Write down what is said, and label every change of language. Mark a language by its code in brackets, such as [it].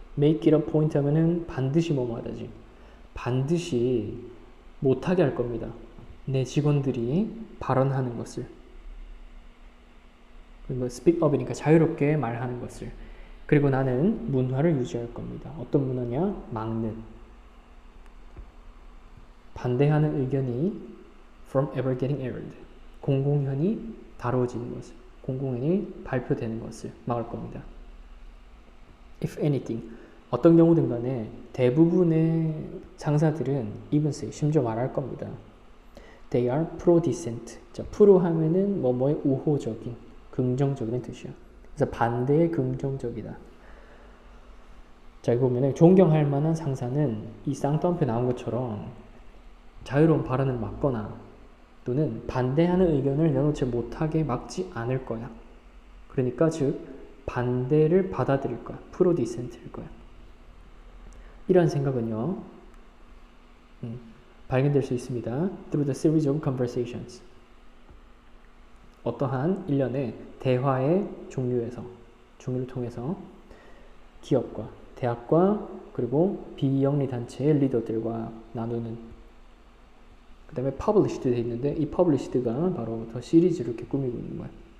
[en] make it a point [ko] 하면은 반드시 뭐뭐 하다지. 반드시 못하게 할 겁니다. 내 직원들이 발언하는 것을. 그리고 speak up이니까 자유롭게 말하는 것을. 그리고 나는 문화를 유지할 겁니다. 어떤 문화냐? 막는. 반대하는 의견이 [en] from ever getting aired. [ko] 공공연히 다뤄지는 것을. 공공연히 발표되는 것을 막을 겁니다. [en] If anything. [ko] 어떤 경우든 간에 대부분의 상사들은 [en] even say, [ko] 심지어 말할 겁니다. [en] They are pro-dissent. [ko] 자, pro 하면은 뭐뭐의 우호적인, 긍정적인 뜻이야. 그래서 반대의 긍정적이다. 자, 이거 보면 존경할 만한 상사는 이 쌍따옴표 나온 것처럼 자유로운 발언을 막거나 또는 반대하는 의견을 내놓지 못하게 막지 않을 거야. 그러니까 즉 반대를 받아들일 거야. 프로 디센트일 거야. 이러한 생각은요, 발견될 수 있습니다. [en] Through the series of conversations. [ko] 어떠한 일련의 대화의 종류를 통해서 기업과 대학과 그리고 비영리 단체의 리더들과 나누는, 그 다음에 published도 되어 있는데 이 published가 바로 더 시리즈를 이렇게 꾸미고 있는 거예요.